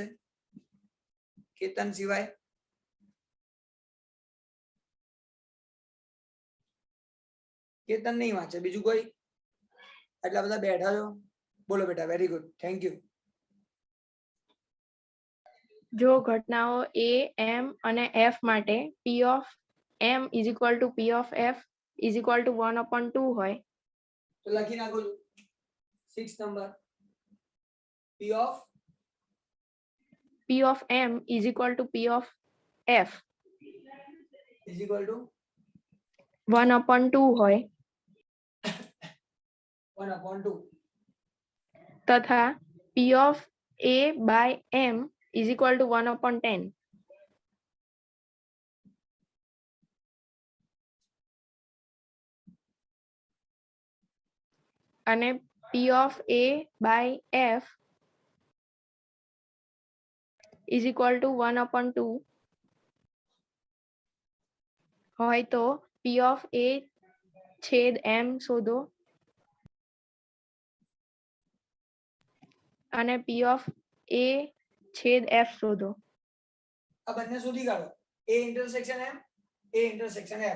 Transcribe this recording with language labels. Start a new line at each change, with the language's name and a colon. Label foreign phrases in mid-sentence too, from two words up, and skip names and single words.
Gujarati: કેતન સિવાય. કેતન નહીં વાંચે, બીજું કોઈ? એટલા બધા બેઠા છો, બોલો બેટા.
English: very good, thank you.
Gujarati: જો ઘટનાઓ A, M અને F માટે
English: P of M is equal to P of F is equal to 1/2 હોય
Gujarati: તો લખી નાખો છું. 6 નંબર
English: P of M is equal to P of F is equal to
Gujarati: 1/2 હોય 1/2.
English: તથા P of A by M is equal to 1/10 અને P of A by F is equal to 1/2
Gujarati: હોય તો
English: P of A
Gujarati: છેદ M શોધો અને
English: P of A
Gujarati: છેદ F શોધો. આ બંને શોધી કાઢો. A ઇન્ટરસેક્શન M, A ઇન્ટરસેક્શન F.